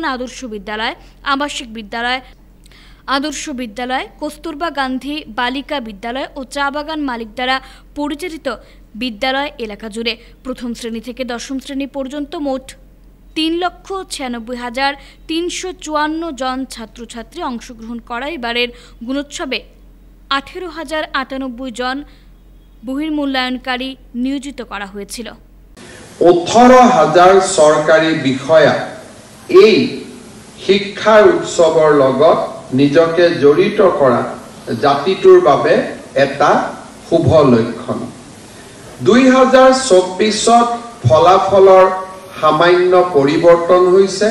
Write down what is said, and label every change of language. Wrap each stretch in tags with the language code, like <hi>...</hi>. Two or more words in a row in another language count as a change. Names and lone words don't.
<bn>আদর্শ বিদ্যালয়, আবাসিক বিদ্যালয়, আদর্শ বিদ্যালয়, কস্তুরবা গান্ধী বালিকা বিদ্যালয় ও চা বাগান মালিক দ্বারা পরিচালিত বিদ্যালয় এলাকা জুড়ে প্রথম শ্রেণী থেকে দশম শ্রেণী পর্যন্ত মোট 3,96,354 জন ছাত্রছাত্রী অংশগ্রহণ করা এবারের গুণোৎসবে 18,098 জন বহির্মূল্যায়নকারী নিয়োজিত করা হয়েছিল।</bn> <as>18,000 সরকারি বিষয়া এই শিক্ষাৰ উৎসৱৰ লগত নিজকে জড়িত কৰা জাতিটোৰ বাবে এটা শুভ লক্ষণ। 2024ত ফলাফলৰ সামান্য পৰিৱৰ্তন হৈছে।</as>